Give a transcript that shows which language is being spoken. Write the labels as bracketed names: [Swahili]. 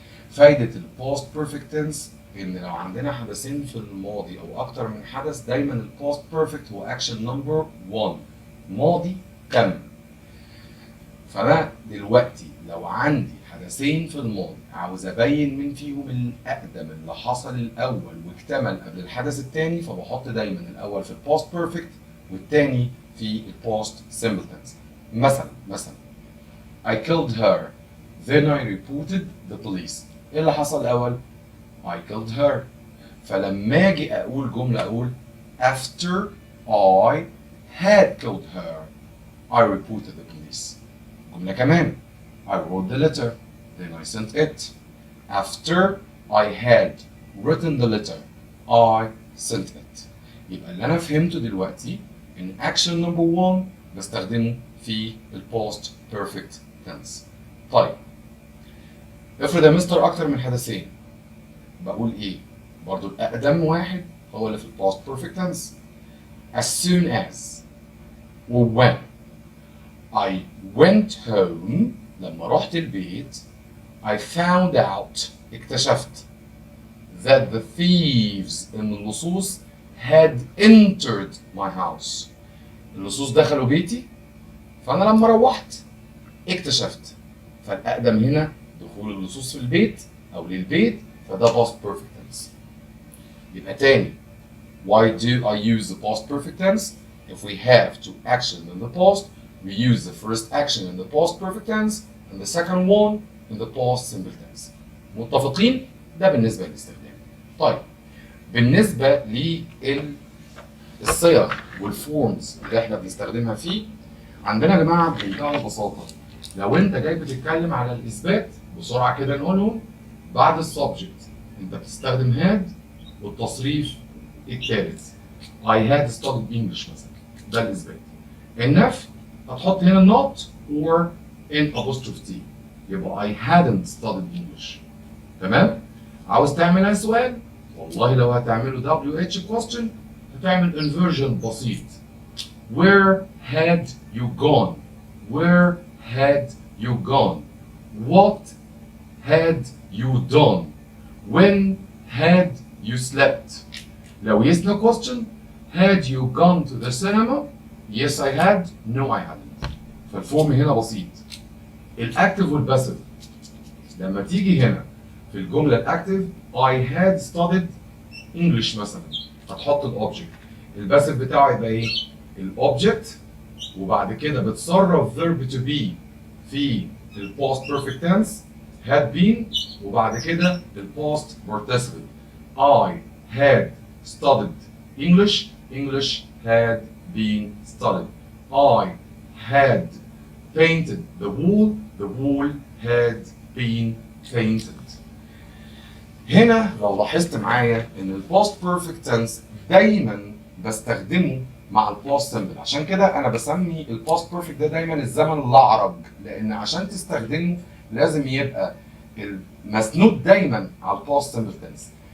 [Arabic] فايدة past perfect tense إن لو عندنا حدثين في الماضي أو أكتر من حدث، دايماً past perfect هو action number 1، ماضي تم. فأنا دلوقتي لو عندي حدثين في الماضي عاوز أبين من فيهم الأقدم اللي حصل الأول واكتمل قبل الحدث التاني، فبحط دايماً الأول في past perfect والتاني في past simple tense. [English] مثلا I killed her then I reported the police. [Arabic] إيه اللي حصل الأول؟ [English] I killed her. [Arabic] فلما أجي أقول جملة أقول [English] after I had killed her I reported the police. [Arabic] جملة كمان [English] I wrote the letter then I sent it. After I had written the letter I sent it. [Arabic] يبقى اللي أنا فهمته دلوقتي إن action number 1 بستخدمه في past perfect tense. طيب افرض يا مستر أكتر من حدثين، بقول إيه؟ برضو الأقدم واحد هو اللي في past perfect tense. [English] As soon as or when I went home، [Arabic] لما رحت البيت [English] I found out، اكتشفت that the thieves، [Arabic] إن اللصوص [English] had entered my house، [Arabic] اللصوص دخلوا بيتي، فأنا لما روحت اكتشفت. فالأقدم هنا دخول اللصوص في البيت أو للبيت، فده past perfect tense. يبقى تاني [English] why do I use the past perfect tense? If we have two actions in the past, we use the first action in the past perfect tense and the second one in the past simple tense. [Arabic] متفقين؟ ده بالنسبة للاستخدام. طيب بالنسبة للصيغ والفورمز اللي احنا بنستخدمها فيه، عندنا يا جماعة بمنتهى البساطة لو انت جاي بتتكلم على الإثبات بسرعة كده نقولهم. بعد السبجكت انت بتستخدم had والتصريف الثالث. [English] I had studied English [Arabic] مثلا، ده الإثبات. النفي هتحط هنا [English] not or in apostrophe T، يبقى I hadn't studied English. [Arabic] تمام؟ عاوز تعملها سؤال؟ والله لو هتعمله WH question هتعمل inversion بسيط. [English] Where had you gone? Where had you gone? What had you done? When had you slept? لو yes no question, had you gone to the cinema? Yes I had, no I hadn't. [Arabic] فالفورم هنا بسيط. [English] الاكتف والباسيف [Arabic] لما تيجي هنا في الجملة [English] الاكتف I had studied English مثلا، هتحط الاوبجكت. الباسيف [Arabic] بتاعه يبقى ايه؟ [English] الاوبجكت [Arabic] وبعد كده بتصرف [English] verb to be في الباست perfect tense had been وبعد كده الباست participle. I had studied English, English had been studied. I had painted the wall had been painted. [Arabic] هنا لو لاحظت معايا ان الباست بيرفكت تنس دايما بستخدمه مع الباست سمبل. عشان كده انا بسمي الباست بيرفكت ده دايما الزمن الاعرج، لان عشان تستخدمه لازم يبقى المسنود دايما على الباست سمبل تنس.